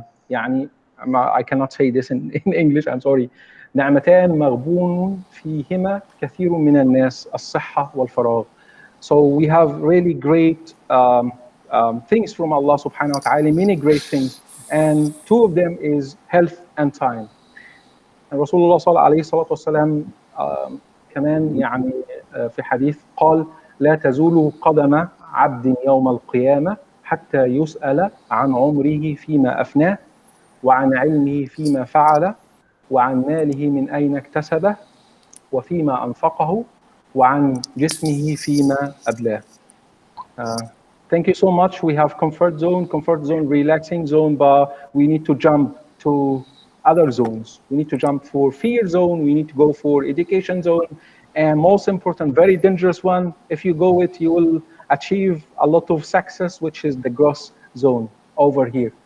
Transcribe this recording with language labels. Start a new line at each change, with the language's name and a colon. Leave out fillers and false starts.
English: يعني I cannot say this in English, I'm sorry.
Arabic: نعمتان مغبون فيهما كثير من الناس الصحة والفراغ.
English: So we have really great things from Allah subhanahu wa ta'ala, many great things. And two of them is health and time.
Arabic: And Rasulullah صلى عليه الصلاة والسلام كمان يعني في حديث قال لا تزول قدم عبد يوم القيامة حتى يسأل عن عمره فيما أفناه وعن علمه فيما فعل وعن ماله من أين اكتسبه وفيما أنفقه وعن جسمه فيما أبلاه.
English: Thank you so much. We have comfort zone, relaxing zone, but we need to jump to other zones. We need to jump for fear zone. We need to go for education zone. And most important, very dangerous one, if you go it, you will achieve a lot of success, which is the growth zone over here.